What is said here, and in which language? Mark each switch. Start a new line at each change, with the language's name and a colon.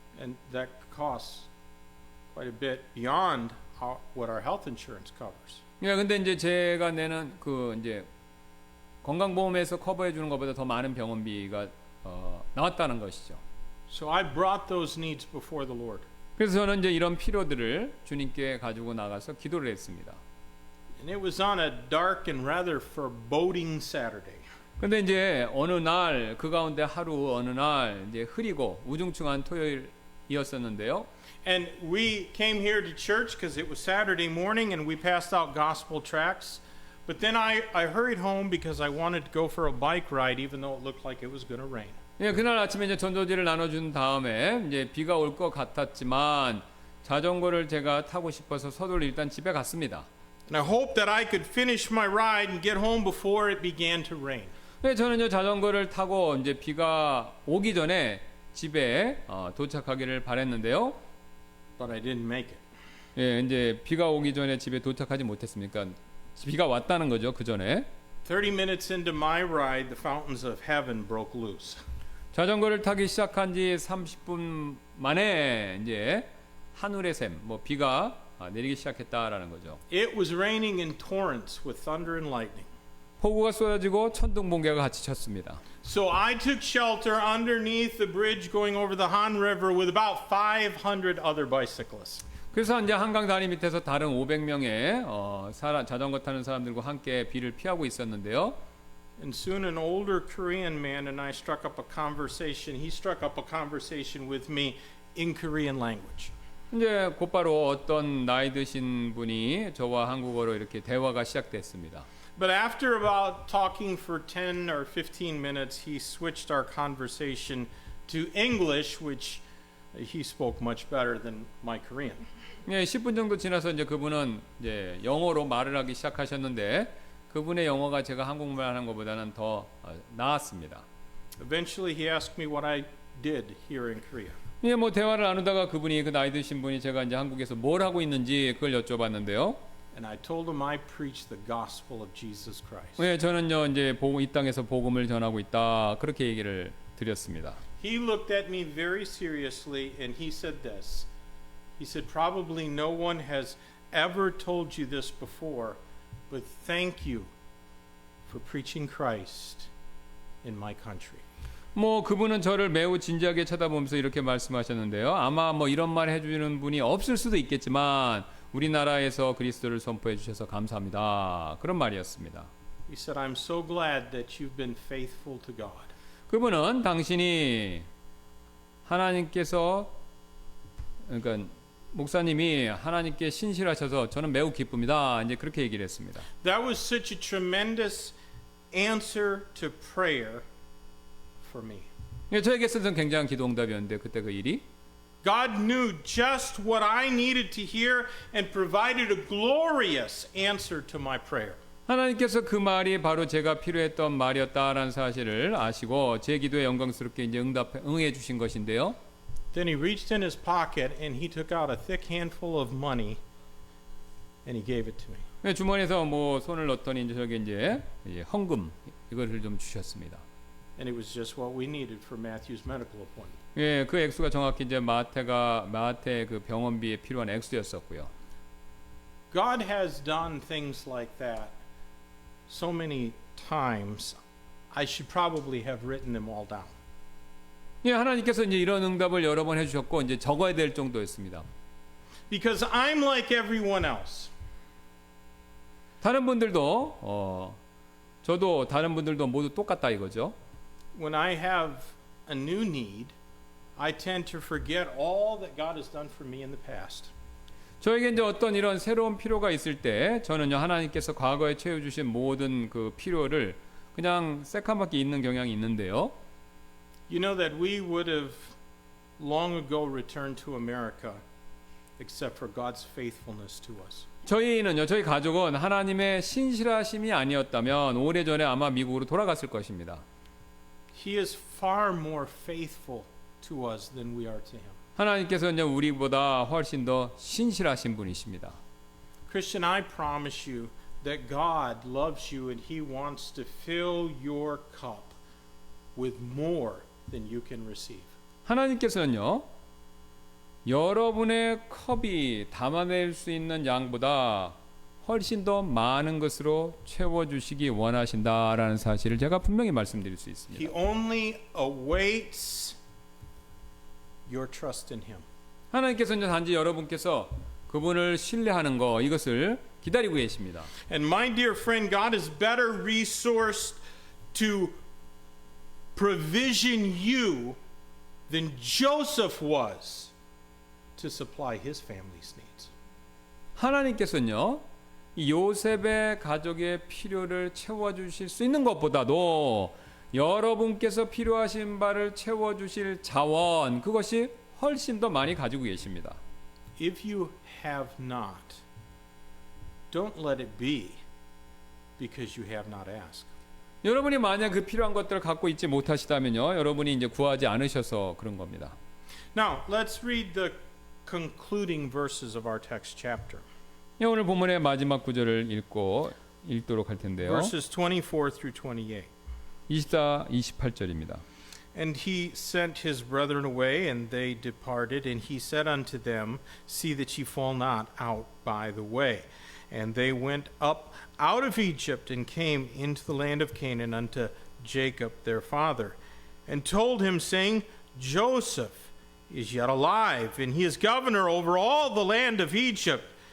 English: And that costs quite a bit beyond what our health insurance covers.
Korean: 예, 근데 이제 제가 내는 그 이제 건강보험에서 커버해 주는 것보다 더 많은 병원비가 나왔다는 것이죠.
English: So I brought those needs before the Lord.
Korean: 그래서 저는 이제 이런 필요들을 주님께 가지고 나가서 기도를 했습니다.
English: And it was on a dark and rather foreboding Saturday.
Korean: 근데 이제 어느 날 그 가운데 하루 어느 날 이제 흐리고 우중충한 토요일이었었는데요.
English: And we came here to church because it was Saturday morning and we passed out gospel tracts. But then I hurried home because I wanted to go for a bike ride even though it looked like it was going to rain.
Korean: 예, 그날 아침에 이제 전도지를 나눠준 다음에 이제 비가 올 것 같았지만 자전거를 제가 타고 싶어서 서둘러 일단 집에 갔습니다.
English: And I hoped that I could finish my ride and get home before it began to rain.
Korean: 예, 저는 이제 자전거를 타고 이제 비가 오기 전에 집에 도착하기를 바랬는데요.
English: But I didn't make it.
Korean: 예, 이제 비가 오기 전에 집에 도착하지 못했습니까? 비가 왔다는 거죠, 그 전에.
English: 30 minutes into my ride, the fountains of heaven broke loose.
Korean: 자전거를 타기 시작한 지 30분 만에 이제 하늘의 샘, 비가 내리기 시작했다라는 거죠.
English: It was raining in torrents with thunder and lightning.
Korean: 폭우가 쏟아지고 천둥 번개가 같이 쳤습니다.
English: So I took shelter underneath the bridge going over the Han River with about 500 other bicyclists.
Korean: 그래서 이제 한강 다리 밑에서 다른 500명의 자전거 타는 사람들과 함께 비를 피하고 있었는데요.
English: And soon an older Korean man and I struck up a conversation. He struck up a conversation with me in Korean language.
Korean: 이제 곧바로 어떤 나이 드신 분이 저와 한국어로 이렇게 대화가 시작됐습니다.
English: But after about talking for 10 or 15 minutes, he switched our conversation to English, which he spoke much better than my Korean.
Korean: 예, 10분 정도 지나서 이제 그분은 이제 영어로 말을 하기 시작하셨는데 그분의 영어가 제가 한국말 하는 것보다는 더 나았습니다.
English: Eventually, he asked me what I did here in Korea.
Korean: 예, 대화를 나누다가 그분이 그 나이 드신 분이 제가 이제 한국에서 뭘 하고 있는지 그걸 여쭤봤는데요.
English: And I told him I preach the gospel of Jesus Christ.
Korean: 예, 저는요 이제 이 땅에서 복음을 전하고 있다 그렇게 얘기를 드렸습니다.
English: He looked at me very seriously and he said this. He said, probably no one has ever told you this before, but thank you for preaching Christ in my country.
Korean: 그분은 저를 매우 진지하게 쳐다보면서 이렇게 말씀하셨는데요. 아마 이런 말 해주는 분이 없을 수도 있겠지만 우리나라에서 그리스도를 선포해 주셔서 감사합니다. 그런 말이었습니다.
English: He said, I'm so glad that you've been faithful to God.
Korean: 그분은 당신이 하나님께서 그러니까 목사님이 하나님께 신실하셔서 저는 매우 기쁩니다. 이제 그렇게 얘기를 했습니다.
English: That was such a tremendous answer to prayer for me.
Korean: 예, 저에게 있어서는 굉장한 기도응답이었는데 그때 그 일이
English: God knew just what I needed to hear and provided a glorious answer to my prayer.
Korean: 하나님께서 그 말이 바로 제가 필요했던 말이었다라는 사실을 아시고 제 기도에 영광스럽게 이제 응해 주신 것인데요.
English: Then he reached in his pocket and he took out a thick handful of money and he gave it to me.
Korean: 주머니에서 손을 넣더니 이제 저게 이제 헌금 이거를 좀 주셨습니다.
English: And it was just what we needed for Matthew's medical appointment.
Korean: 예, 그 액수가 정확히 이제 마태 그 병원비에 필요한 액수였었고요.
English: God has done things like that so many times. I should probably have written them all down.
Korean: 예, 하나님께서 이제 이런 응답을 여러 번 해주셨고 이제 적어야 될 정도였습니다.
English: Because I'm like everyone else.
Korean: 다른 분들도 저도 다른 분들도 모두 똑같다 이거죠.
English: When I have a new need, I tend to forget all that God has done for me in the past.
Korean: 저에게 이제 어떤 이런 새로운 필요가 있을 때 저는요 하나님께서 과거에 채워주신 모든 그 필요를 그냥 새까맣게 잊는 경향이 있는데요.
English: You know that we would have long ago returned to America except for God's faithfulness to us.
Korean: 저희 가족은 하나님의 신실하심이 아니었다면 오래전에 아마 미국으로 돌아갔을 것입니다.
English: He is far more faithful to us than we are to him.
Korean: 하나님께서 이제 우리보다 훨씬 더 신실하신 분이십니다.
English: Christian, I promise you that God loves you and he wants to fill your cup with more than you can receive.
Korean: 하나님께서는요. 여러분의 컵이 담아낼 수 있는 양보다 훨씬 더 많은 것으로 채워주시기 원하신다라는 사실을 제가 분명히 말씀드릴 수 있습니다.
English: He only awaits your trust in him.
Korean: 하나님께서는 단지 여러분께서 그분을 신뢰하는 거 이것을 기다리고 계십니다.
English: And my dear friend, God is better resourced to provision you than Joseph was to supply his family's needs.
Korean: 하나님께서는요, 이 요셉의 가족의 필요를 채워주실 수 있는 것보다도 여러분께서 필요하신 바를 채워주실 자원, 그것이 훨씬 더 많이 가지고 계십니다.
English: If you have not, don't let it be because you have not asked.
Korean: 여러분이 만약 그 필요한 것들을 갖고 있지 못하시다면요, 여러분이 이제 구하지 않으셔서 그런 겁니다.
English: Now, let's read the concluding verses of our text chapter.
Korean: 오늘 본문의 마지막 구절을 읽도록 할 텐데요.
English: Verses 24 through 28.
Korean: 24, 28절입니다.
English: And he sent his brethren away, and they departed. And he said unto them, See that ye fall not out by the way. And they went up out of Egypt, and came into the land of Canaan unto Jacob their father, and told him, saying, Joseph is yet alive, and he is governor over all the land of Egypt.